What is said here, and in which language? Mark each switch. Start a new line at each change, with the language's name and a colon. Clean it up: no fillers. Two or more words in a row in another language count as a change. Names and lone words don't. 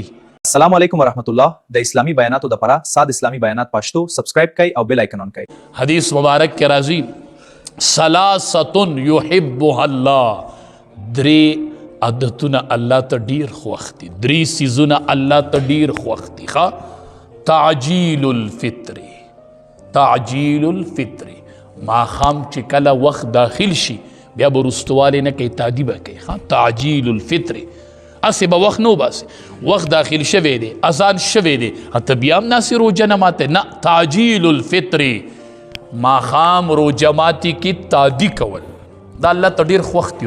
Arabic: السلام علیکم ورحمت الله.
Pashto: د اسلامی بیاناتو د پاره ساده اسلامی بیانات پښتو سبسکرایب کړئ او
English: bell icon on
Pashto: کړئ. حدیث مبارک کې راځي
Arabic: ثلاثه یحبها الله،
Pashto: درې عادتونه الله ته ډیر خوښ دي، درې څیزونه الله ته ډیر خوښ دي.
Arabic: تعجیل الفطر، تعجیل الفطر
Pashto: ماښام چې کله وخت داخل شي بیا به رستوالی نه کوي، تادی به کوي.
Arabic: تعجیل الفطر
Pashto: اسې به وخت نو باسي، وخت داخل شوی دی، اذان شوی دی، ته بیا هم ناسې روژه نه ماته نه.
Arabic: تعجیل الفطر
Pashto: ماښام روژه ماتي کې تادی کول دا الله ته ډېر خوښ دي.